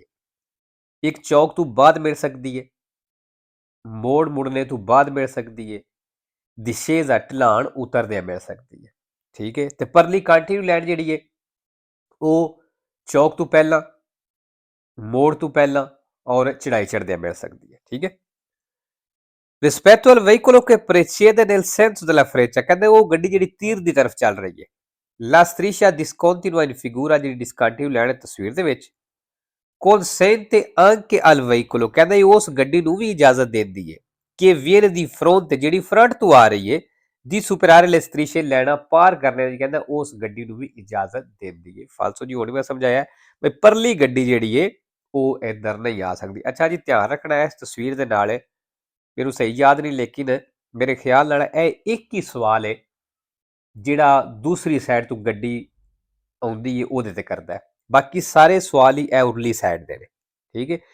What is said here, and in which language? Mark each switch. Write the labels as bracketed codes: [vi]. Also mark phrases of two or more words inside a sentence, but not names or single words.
[pa] ਇੱਕ ਚੌਕ ਤੋਂ ਬਾਅਦ ਮਿਲ ਸਕਦੀ ਹੈ, ਮੋੜ ਮੁੜਨੇ ਤੋਂ ਬਾਅਦ ਮਿਲ ਸਕਦੀ ਹੈ, ਦਿਸ਼ੇਜ਼ਾ ਢਲਾਣ ਉਤਰਦਿਆਂ ਮਿਲ ਸਕਦੀ ਹੈ, ਠੀਕ ਹੈ। ਤੇ ਪਰਲੀ [en] continue line [pa] ਜਿਹੜੀ ਹੈ ਉਹ ਚੌਕ ਤੋਂ ਪਹਿਲਾਂ, ਮੋੜ ਤੋਂ ਪਹਿਲਾਂ ਔਰ ਚੜਾਈ ਚੜਦਿਆਂ ਮਿਲ ਸਕਦੀ ਹੈ, ਠੀਕ ਹੈ। [it] rispetto al veicolo che precede nel senso della freccia, [pa] ਕਹਿੰਦੇ ਉਹ ਗੱਡੀ ਜਿਹੜੀ ਤੀਰ ਦੀ ਤਰਫ ਚੱਲ ਰਹੀ ਹੈ। [it] la striscia discontinua in figura, [pa] ਜਿਹੜੀ [en] discontinue line [pa] ਤਸਵੀਰ ਦੇ ਵਿੱਚ [it] consente anche al veicolo, [pa] ਕਹਿੰਦਾ ਉਸ ਗੱਡੀ ਨੂੰ ਵੀ ਇਜਾਜ਼ਤ ਦਿੰਦੀ ਹੈ ਕਿ [it] viene di fronte, [pa] ਜਿਹੜੀ ਫਰੰਟ ਤੋਂ ਆ ਰਹੀ ਹੈ, [it] di superare le strisce, [pa] ਲੈਣਾ ਪਾਰ ਕਰਨੇ ਦੀ, ਕਹਿੰਦਾ ਉਸ ਗੱਡੀ ਨੂੰ ਵੀ ਇਜਾਜ਼ਤ ਦਿੰਦੀ ਹੈ। ਫਾਲਸੋ ਜੀ, ਹੁਣ ਮੈਂ ਸਮਝਾਇਆ ਵੀ ਪਰਲੀ ਗੱਡੀ ਜਿਹੜੀ ਹੈ ਉਹ ਇੱਧਰ ਨਹੀਂ ਆ ਸਕਦੀ। ਅੱਛਾ ਜੀ, ਧਿਆਨ ਰੱਖਣਾ ਹੈ ਇਸ ਤਸਵੀਰ ਦੇ ਨਾਲ, ਮੈਨੂੰ ਸਹੀ ਯਾਦ ਨਹੀਂ ਲੇਕਿਨ ਮੇਰੇ ਖਿਆਲ ਨਾਲ ਇਹ ਇੱਕ ਹੀ ਸਵਾਲ ਹੈ ਜਿਹੜਾ ਦੂਸਰੀ ਸਾਈਡ ਤੋਂ ਗੱਡੀ ਆਉਂਦੀ ਹੈ ਉਹਦੇ ਤੇ ਕਰਦਾ ਹੈ, ਬਾਕੀ ਸਾਰੇ ਸਵਾਲ ਹੀ ਇਹ ਉਰਲੀ ਸਾਈਡ ਦੇ ਨੇ, ਠੀਕ ਹੈ।